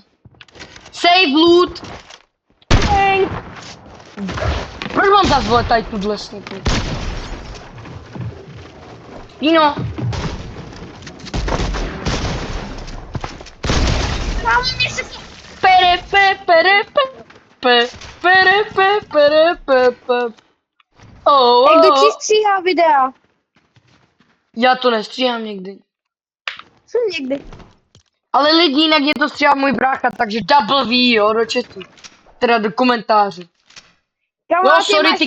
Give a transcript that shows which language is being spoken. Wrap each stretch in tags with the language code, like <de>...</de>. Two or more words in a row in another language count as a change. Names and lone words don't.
<en>Save loot. Bang.</en> <cs>Proč mám zase vole tady tuhle snipu? Pino. Kámo, mě se to... Pere, pe, pere, pe, pe, pere, pe, pere, pe, pe. Oh, Jak kdo oh. ti stříhá videa? Já to nestříhám někdy. Jsem někdy. Ale lidi, jinak je to stříhá můj brácha, takže</cs> <en>double V,</en> <cs>jo, do chatu. Teda do komentářů. Kámo, No, a ty sorry, máš</cs>